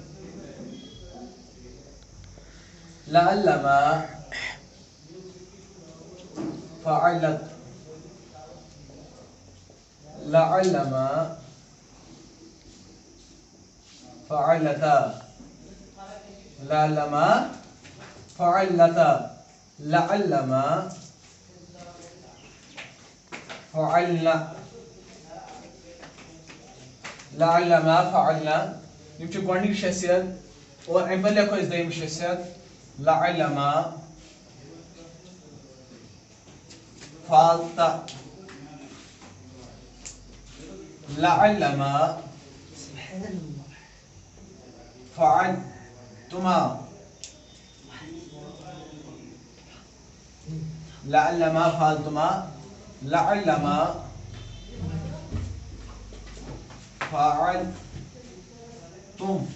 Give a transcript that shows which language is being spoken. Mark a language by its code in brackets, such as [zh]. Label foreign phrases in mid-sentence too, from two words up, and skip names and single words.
[ar] لعلما فعلت، لعلما فعلتا، لعلما فعلتا، لعلما فعلنا، لعلما فعلنا. [ks] یم چھ گۄڈنِچ شخصیت. [ar] اور [ks] ام پتہٕ لیکھو أسۍ دوٚیِم شخصیت [ar] لعلما فعلت، لعلما فعلتما، لعلما فعلتما، لعلما فعلتم،